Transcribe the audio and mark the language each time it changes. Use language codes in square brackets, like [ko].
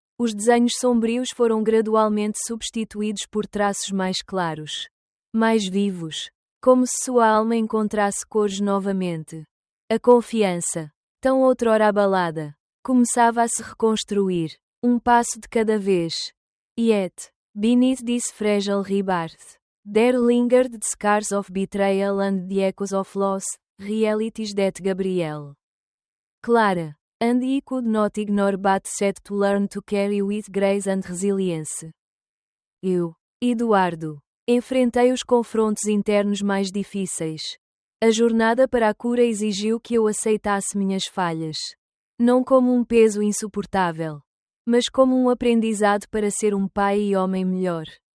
[pt] Os desenhos sombrios foram gradualmente substituídos por traços mais claros, mais vivos. Como se sua alma encontrasse cores novamente. A confiança, tão outrora abalada, começava a se reconstruir, um passo de cada vez. [en] Yet, beneath this fragile rebirth, there lingered the scars of betrayal and the echoes of loss, realities that Gabriel, Clara, and he could not ignore but set to learn to carry with grace and resilience. [pt] Eu, Eduardo, enfrentei os confrontos internos mais difíceis. A jornada para a cura exigiu que eu aceitasse minhas falhas. Não como um peso insuportável, mas como um aprendizado para ser um pai e homem melhor.